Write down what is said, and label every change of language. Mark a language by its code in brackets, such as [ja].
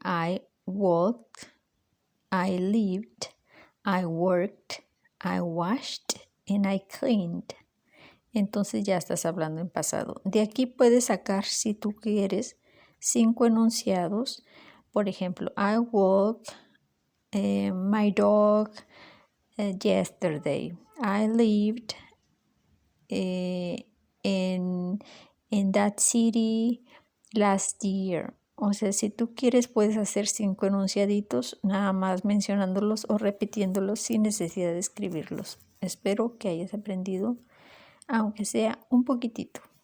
[en] I walked, I lived, I worked, I washed, and I cleaned. [es] Entonces ya estás hablando en pasado. De aquí puedes sacar, si tú quieres, 5 enunciados. Por ejemplo, [en] I walked my dog yesterday. I lived in that city last year. [es] O sea, si tú quieres puedes hacer 5 enunciaditos nada más mencionándolos o repitiéndolos sin necesidad de escribirlos. Espero que hayas aprendido, aunque sea un poquitito.